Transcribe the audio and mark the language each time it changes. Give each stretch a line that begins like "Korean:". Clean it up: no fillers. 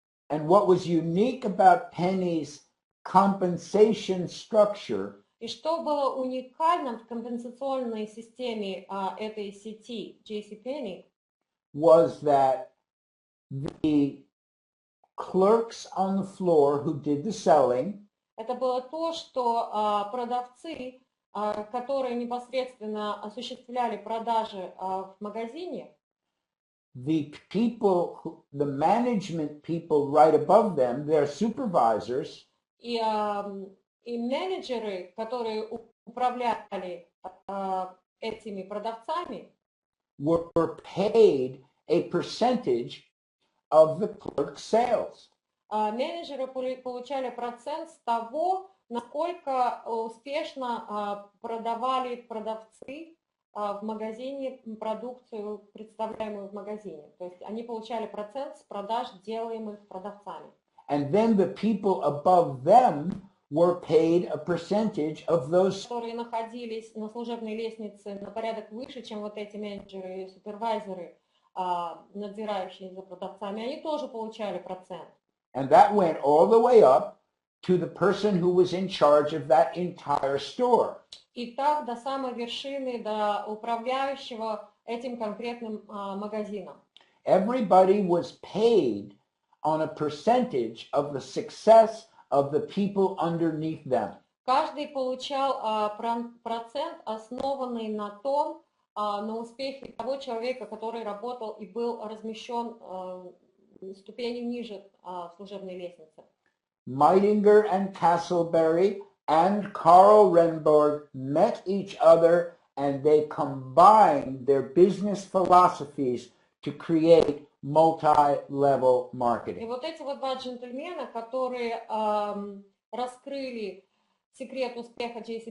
English: And what was unique about Penny's compensation structure
Russian: И что было уникальным в компенсационной системе этой сети J.C. Penney,
English: was that the clerks on the floor who did the selling
Russian: это было то, что продавцы, которые непосредственно осуществляли продажи в магазине,
English: the people, the management people right above them, their supervisors,
Russian: и менеджеры, которые управляли этими продавцами,
English: were paid a percentage of the clerk's sales.
Russian: Менеджеры получали процент с того, насколько успешно продавали продавцы в магазине продукцию, представляемую в магазине. То есть они получали процент с продаж, делаемых продавцами.
English: And then the people above them were paid a percentage of those.
Russian: Которые находились на служебной лестнице на порядок выше, чем вот эти менеджеры и супервайзеры, надзирающие за продавцами, они тоже получали процент.
English: And that went all the way up to the person who was in charge of that entire store.
Russian: И так до самой вершины, до управляющего этим конкретным магазином.
English: Everybody was paid on a percentage of the success of the people underneath them.
Russian: Каждый получал процент, основанный на том, на успехе того человека, который работал и был размещен ступенью ниже служебной лестницы.
English: Meitinger and Castleberry and Carl Renborg met each other and they combined their business philosophies to create multi-level
Russian: И
English: marketing.
Russian: вот эти вот два джентльмена, которые раскрыли секрет успеха J.C.